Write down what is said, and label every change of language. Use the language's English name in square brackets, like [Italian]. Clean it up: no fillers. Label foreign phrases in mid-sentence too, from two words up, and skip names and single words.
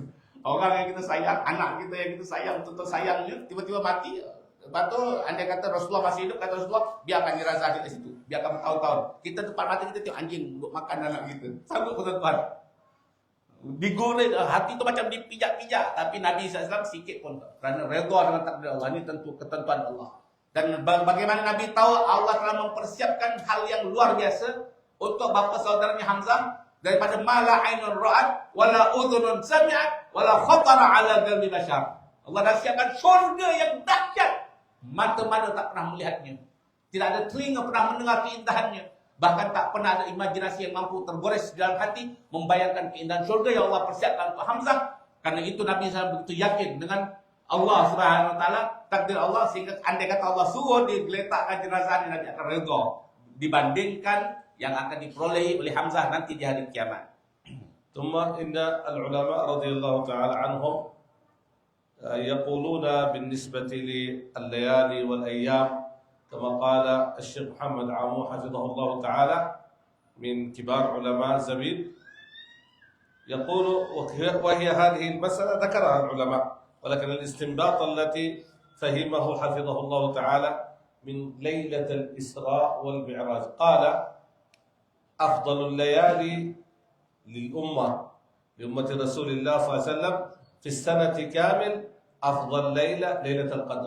[Malay] Orang yang kita sayang, anak kita yang kita sayang, betul-betul sayangnya, tiba-tiba mati. Lepas tu, andai kata Rasulullah masih hidup, kata Rasulullah, biarkan jenazah di situ, biarkan bertahun-tahun. Kita tempat mati, kita tengok anjing duduk makan anak kita. Sanggup tuan-tuan? Digoreng, hati tu macam dipijak-pijak. Tapi Nabi SAW sikit pun tak. Kerana redha dengan takdir Allah. Ini tentu ketentuan Allah. Dan bagaimana Nabi tahu Allah telah mempersiapkan hal yang luar biasa untuk bapa saudaranya Hamzah, daripada [Arabic] ما لا عين رأت ولا أذن سمعت ولا خطر على قلب بشر. [Malay] Allah dah siapkan syurga yang dahsyat, mata-mata tak pernah melihatnya, tidak ada telinga pernah mendengar keindahannya, bahkan tak pernah ada imajinasi yang mampu tergores di dalam hati membayangkan keindahan syurga yang Allah persiapkan untuk Hamzah. Karena itu Nabi SAW begitu yakin dengan Allah [Arabic] سبحانه وتعالى, [Malay] takdir Allah, sehingga andai kata Allah suruh digeletakkan jenazahnya, Nabi akan redha dibandingkan yang akan diperolehi oleh Hamzah nanti di hari kiamat. [Arabic] ثم إن العلماء رضي الله تعالى عنهم يقولون بالنسبة لليالي والأيام كما قال الشيخ محمد عامو حفظه الله تعالى من كبار علماء زبيد، يقول وهي هذه المسألة ذكرها العلماء، ولكن الاستنباط التي فهمه حفظه الله تعالى من ليلة الإسراء والمعراج، قال أفضل الليالي لأمة رسول الله صلى الله عليه وسلم في السنة كامل أفضل ليلة القدر.